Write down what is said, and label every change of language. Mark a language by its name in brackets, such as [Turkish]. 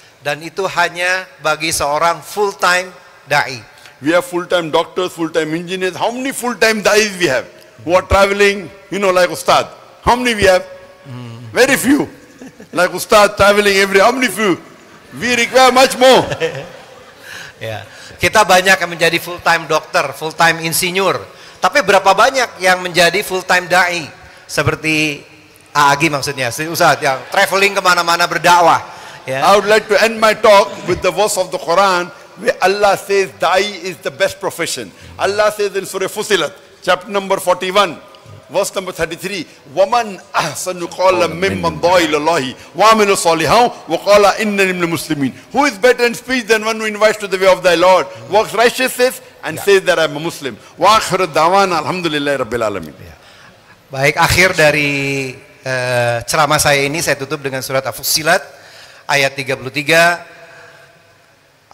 [Indonesian] Dan itu hanya bagi seorang full-time da'i. [English] We have full-time doctors, full-time engineers. How many full-time da'is we have? Who are traveling, like Ustad. How many we have? Very few. Like Ustad traveling how many few? We require much more. [Indonesian] Ya, kita banyak yang menjadi full-time dokter, full-time insinyur. Tapi berapa banyak yang menjadi full-time da'i? Seperti Agi maksudnya, Ustaz yang traveling kemana-mana berdakwah. Ya. [English] I would like to end my talk with the verse of the Quran where Allah says da'i is the best profession. Allah says in Surah Fusilat, chapter number 41, verse number 33, وَمَنْ أَحْسَنُ قَالًا مِمَّنْ دَعَا إِلَى اللَّهِ وَعَمِلَ صَالِحًا وَقَالَ إِنَّنِي مِنَ الْمُسْلِمِينَ. Who is better in speech than one who invites to the way of thy Lord, works righteousness and says that I am a Muslim. [Arabic] وَآخِرُ الدَّعْوَانَا الْحَمْدُ لِلَّهِ رَبِّ الْعَالَمِينَ. [Indonesian] Baik, akhir dari ceramah saya ini saya tutup dengan surat Al-Fussilat ayat 33.